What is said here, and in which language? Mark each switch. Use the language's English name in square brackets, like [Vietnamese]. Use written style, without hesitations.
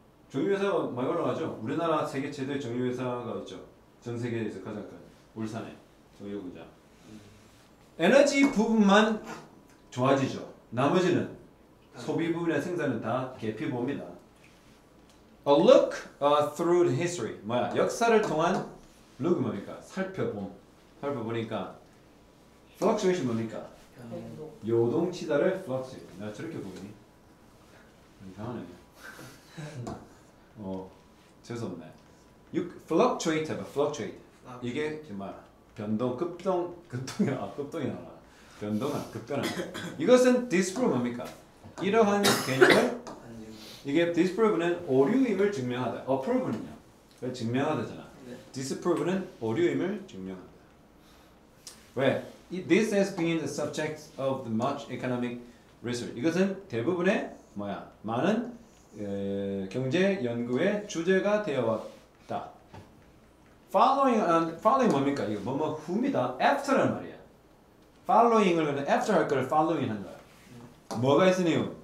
[Korean] 정유회사가 많이 올라가죠. 우리나라 세계 최대의 정유회사가 있죠. 전 세계에서 가장 큰 울산에 정유공장. 에너지 부분만 좋아지죠. 나머지는 소비 부분의 생산은 다 개피봅니다. [English] A look through the history. [Korean] 뭐야? 역사를 통한 look 뭡니까? 살펴보니까 fluctuation 뭡니까? 행동. 요동치다를 fluctuate. 내가 저렇게 보이니? 이상하네. 재수없네. fluctuate 해봐. [English] fluctuate. [Korean] 이게 정말 변동, 급동이 나와. 변동은 급변하는. 이것은 disprove 뭡니까? 이러한 개념을 이게 disprove는 오류임을 증명하다. approve는요. 증명하다잖아. 네. disprove는 오류임을 증명한다. 왜? [English] This has been the subject of the much economic research. [Korean] 이것은 대부분의 뭐야? 많은 경제 연구의 주제가 되어 왔다. Following 뭡니까? 이거 뭐뭐 후입니다. After란 말이야. Following을 그냥 after 할 거를 following 한 거야. 뭐가 있으니?